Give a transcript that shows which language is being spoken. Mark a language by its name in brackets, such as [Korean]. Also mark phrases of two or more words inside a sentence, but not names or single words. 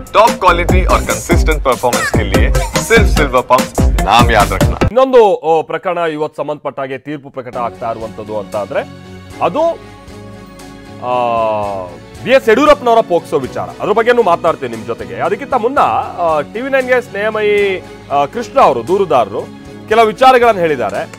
[English] top quality [Hindi] और [English] consistent performance [Hindi] के लिए सिर्फ सिल्वर पंप नाम याद रखना। [Kannada] ಇನ್ನೊಂದು ಪ್ರಕರಣ ಇವತ್ತು ಸಂಬಂಧಪಟ್ಟ ಹಾಗೆ ತೀರ್ಪು ಪ್ರಕಟ ಆಗ್ತಾ ಇರುವಂತದ್ದು ಅಂತ ಅಂದ್ರೆ ಅದು ಬಿ.ಎಸ್. ಯಡಿಯೂರಪ್ಪನವರ ಪೋಕ್ಸೋ ವಿಚಾರ. ಅದ್ರ ಬಗ್ಗೆನೂ ಮಾತನಾಡ್ತೀನಿ ನಿಮ್ ಜೊತೆಗೆ. ಅದಕ್ಕಿಂತ ಮುನ್ನ TV9ಗೆ ಸ್ನೇಹಮಯಿ ಕೃಷ್ಣ ಅವರು ದೂರುದಾರರು ಕೆಲವು ವಿಚಾರಗಳನ್ನು ಹೇಳಿದ್ದಾರೆ.